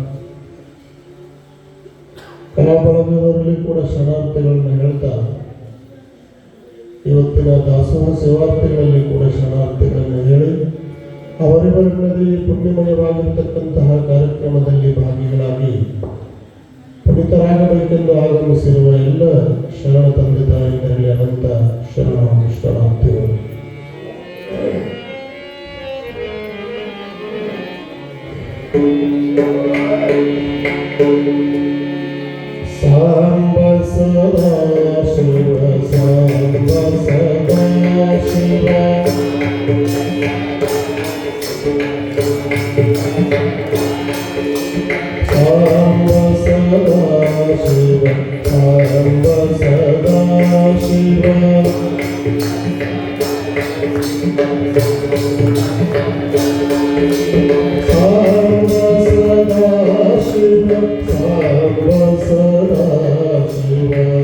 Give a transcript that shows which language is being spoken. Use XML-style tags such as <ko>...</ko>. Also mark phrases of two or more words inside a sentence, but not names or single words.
<kn>ಕಲಾಬಳಗದವರಲ್ಲಿ ಕೂಡ ಶರಣಾರ್ಥಿಗಳನ್ನು ಹೇಳ್ತಾ ಇವತ್ತಿನ ದಾಸೋಹ ಸೇವಾರ್ಥಿಗಳಲ್ಲಿ ಕೂಡ ಶರಣಾರ್ಥಿಗಳನ್ನು ಹೇಳಿ ಅವರಿವರಲ್ಲಿ ಪುಣ್ಯಮಯವಾಗಿರ್ತಕ್ಕಂತಹ ಕಾರ್ಯಕ್ರಮದಲ್ಲಿ ಭಾಗಿಗಳಾಗಿ ಪುನೀತರಾಗಬೇಕೆಂದು ಆಗಮಿಸಿರುವ ಎಲ್ಲ ಶರಣ ತಂದೆ ತಾಯಿಗಳಲ್ಲಿ ಅನಂತ ಶರಣಾರ್ಥಿಗಳು. ಸಾಂಬ ಸದಾ ಶಿವ ಸಾಂಬ ಸದಾ ಶಿವ ಸಾಂಬ ಸದಾ ಶಿವ ಸಾಂಬ ಸದಾ ಶಿವ ಸಾಂಬ ಸದಾ ಶಿವ ಸಾಂಬ ಸದಾ ಶಿವ</kn>